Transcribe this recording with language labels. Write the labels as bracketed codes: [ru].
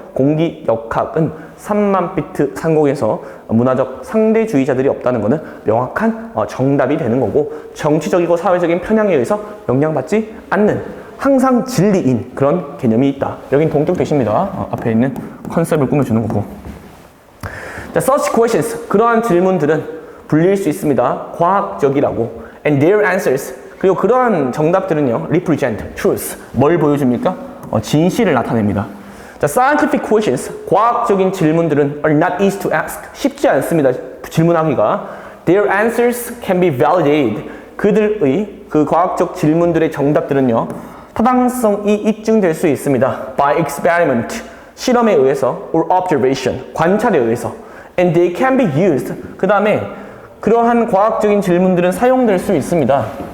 [ko] 공기역학은 3만 피트 상공에서 문화적 상대주의자들이 없다는 것은 명확한 정답이 되는 거고, 정치적이고 사회적인 편향에 의해서 영향받지 않는 항상 진리인 그런 개념이 있다. 여긴 동격 대시입니다. 앞에 있는 컨셉을 꾸며주는 거고. 자, [en] such questions, [ko] 그러한 질문들은 불릴 수 있습니다. 과학적이라고. [en] And their answers, [ko] 그리고 그러한 정답들은요, [en] represent truth, [ko] 뭘 보여줍니까? 진실을 나타냅니다. 자, [en] scientific questions, [ko] 과학적인 질문들은 [en] are not easy to ask, [ko] 쉽지 않습니다. 질문하기가. [en] Their answers can be validated, [ko] 그들의 그 과학적 질문들의 정답들은요, 타당성이 입증될 수 있습니다. [en] By experiment, [ko] 실험에 의해서, [en] or observation, [ko] 관찰에 의해서. [en] And they can be used, [ko] 그 다음에 그러한 과학적인 질문들은 사용될 수 있습니다.